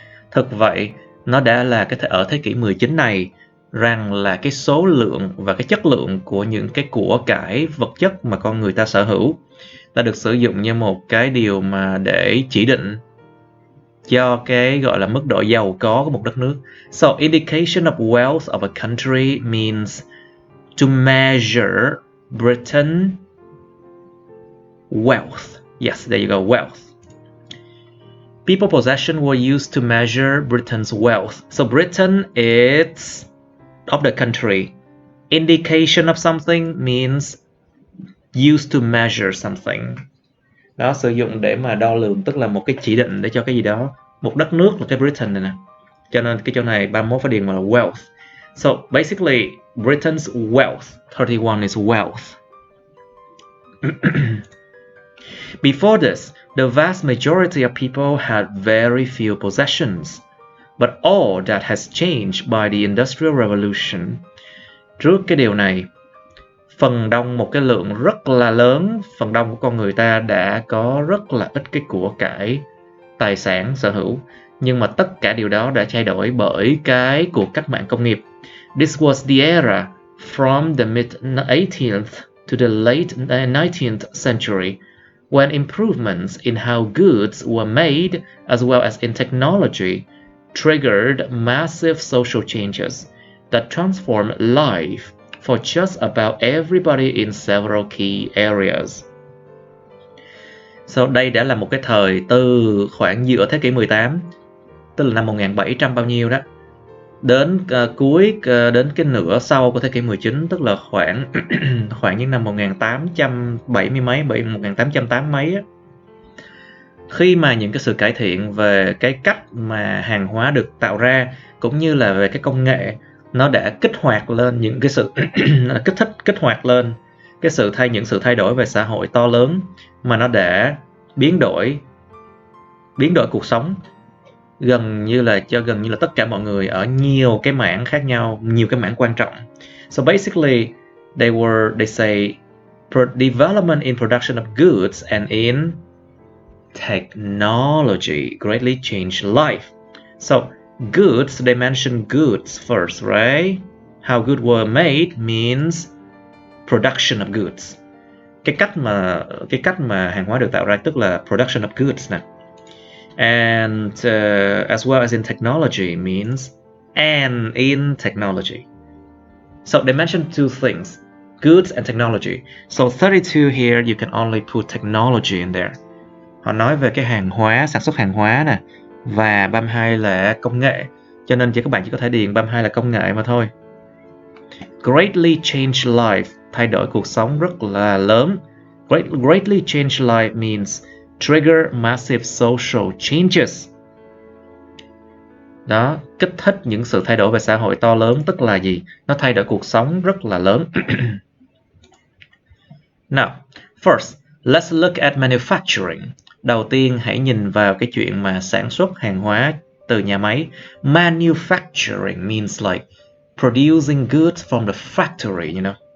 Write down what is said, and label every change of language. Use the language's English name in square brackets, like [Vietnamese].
[Vietnamese] Thực vậy, nó đã là ở thế kỷ 19 này rằng là cái số lượng và cái chất lượng của những cái của cải vật chất mà con người ta sở hữu đã được sử dụng như một cái điều mà để chỉ định cho cái gọi là mức độ giàu có của một đất nước. [English] So indication of wealth of a country means to measure Britain wealth. Yes, there you go, wealth. People possession were used to measure Britain's wealth. So Britain is of the country. Indication of something means used to measure something. [Vietnamese] Đó, sử dụng để mà đo lường, tức là một cái chỉ định để cho cái gì đó. Một đất nước là cái Britain này nè. Cho nên cái chỗ này 31 phải điền vào là wealth. [English] So basically, Britain's wealth, 31 is wealth. Before this, the vast majority of people had very few possessions, but all that has changed by the Industrial Revolution. [Vietnamese] Trước cái điều này, một cái lượng rất là lớn, phần đông của con người ta đã có rất là ít cái của cải, tài sản, sở hữu. Nhưng mà tất cả điều đó đã thay đổi bởi cái cuộc cách mạng công nghiệp. [English] This was the era from the mid-18th to the late 19th century, when improvements in how goods were made, as well as in technology, triggered massive social changes that transformed life for just about everybody in several key areas. [Vietnamese] So, đây đã là một cái thời từ khoảng giữa thế kỷ 18, tức là năm 1700 bao nhiêu đó, đến đến cái nửa sau của thế kỷ 19, tức là khoảng khoảng những năm 1870 mấy, 1880 mấy á. Khi mà những cái sự cải thiện về cái cách mà hàng hóa được tạo ra cũng như là về cái công nghệ, nó đã kích hoạt lên những cái sự kích hoạt lên những sự thay đổi về xã hội to lớn, mà nó đã biến đổi cuộc sống gần như là tất cả mọi người ở nhiều cái mảng khác nhau, nhiều cái mảng quan trọng. [English] So basically they say development in production of goods and in technology greatly changed life. So goods, they mention goods first, right? How goods were made means production of goods. [Vietnamese] Cái cách mà hàng hóa được tạo ra tức là [English] production of goods [Vietnamese] nè. [English] And as well as in technology means and in technology. So they mentioned two things, goods and technology. So 32 here, you can only put technology in there. [Vietnamese] Họ nói về cái hàng hóa, sản xuất hàng hóa nè, và 32 là công nghệ. Cho nên các bạn chỉ có thể điền 32 là công nghệ mà thôi. [English] Greatly change life, [Vietnamese] thay đổi cuộc sống rất là lớn. [English] Greatly change life means trigger massive social changes. [Vietnamese] Đó, kích thích những sự thay đổi về xã hội to lớn, tức là gì? Nó thay đổi cuộc sống rất là lớn. [English] Now, first, let's look at manufacturing. [Vietnamese] Đầu tiên, hãy nhìn vào cái chuyện mà sản xuất hàng hóa từ nhà máy. [English] Manufacturing means like producing goods from the factory, you know.